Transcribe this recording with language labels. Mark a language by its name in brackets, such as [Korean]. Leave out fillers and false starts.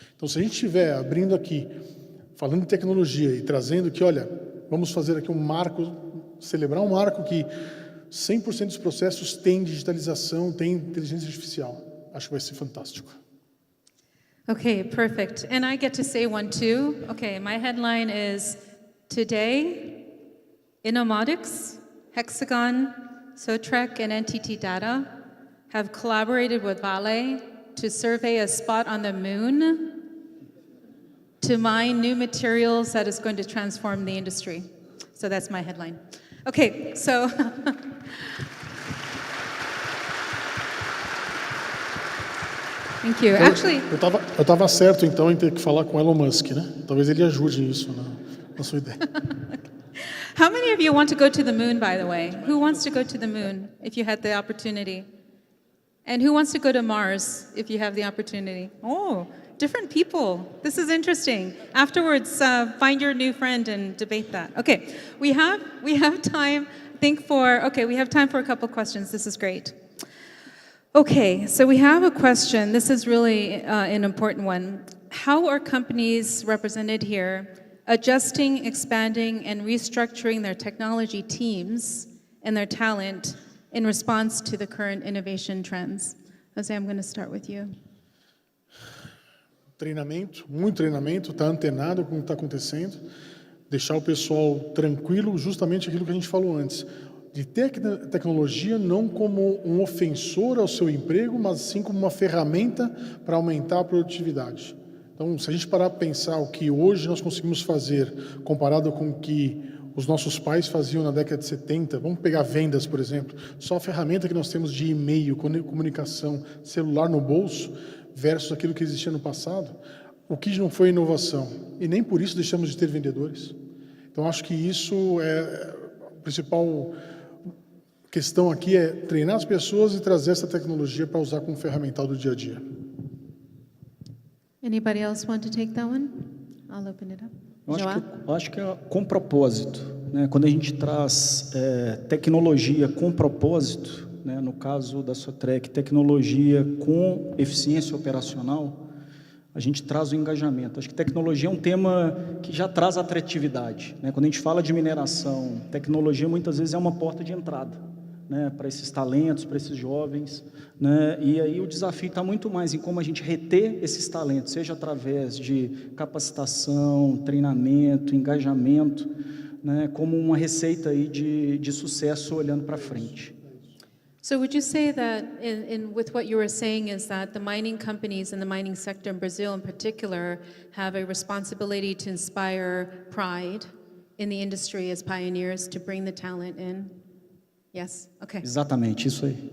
[Portuguese] Então, se a gente estiver abrindo aqui, falando de tecnologia e trazendo que, olha, vamos fazer aqui um marco, celebrar um marco que 100% dos processos têm digitalização, têm inteligência artificial. Acho que vai ser fantástico. [English] Okay, perfect. And I get to say one too. Okay, my headline is Today, Inomotics, Hexagon, Sotrec, and NTT Data have collaborated with Vale to survey a spot on the moon to mine new materials that is going to transform the industry. So that's my headline. Okay, so thank you. Actually, [Portuguese] Eu estava certo então em ter que falar com Elon Musk, né? Talvez ele ajude isso na sua ideia. [English] how many of you want to go to the moon, by the way? Who wants to go to the moon if you had the opportunity? And who wants to go to Mars if you have the opportunity? Oh, different people. This is interesting. Afterwards, find your new friend and debate that. Okay, we have time. We have time for a couple questions. This is great. Okay, so we have a question. This is really an important one. How are companies represented here adjusting, expanding, and restructuring their technology teams and their talent in response to the current innovation trends? Jose, I'm going to start with you. [Portuguese] Treinamento, muito treinamento, estar antenado com o que está acontecendo, deixar o pessoal tranquilo, justamente aquilo que a gente falou antes, de ter a tecnologia não como um ofensor ao seu emprego, mas sim como uma ferramenta para aumentar a produtividade. Então, se a gente parar para pensar o que hoje nós conseguimos fazer, comparado com o que os nossos pais faziam na década de 70, vamos pegar vendas, por exemplo, só a ferramenta que nós temos de e-mail, comunicação, celular no bolso, versus aquilo que existia no passado, o que não foi inovação. E nem por isso deixamos de ter vendedores. Então, acho que isso é a principal questão aqui, é treinar as pessoas e trazer essa tecnologia para usar como ferramental do dia a dia. [English] Anybody else want to take that one? I'll open it up. [Portuguese] Eu acho que é com propósito, né? Quando a gente traz tecnologia com propósito, né? No caso da Sotrec, tecnologia com eficiência operacional, a gente traz o engajamento. Acho que tecnologia é um tema que já traz atratividade, né? Quando a gente fala de mineração, tecnologia muitas vezes é uma porta de entrada, né? Para esses talentos, para esses jovens, né? E aí o desafio está muito mais em como a gente reter esses talentos, seja através de capacitação, treinamento, engajamento, né? Como uma receita aí de sucesso olhando para frente. [English] So would you say that with what you were saying is that the mining companies and the mining sector in Brazil in particular have a responsibility to inspire pride in the industry as pioneers to bring the talent in? Yes? Okay. [Portuguese] Exatamente, isso aí.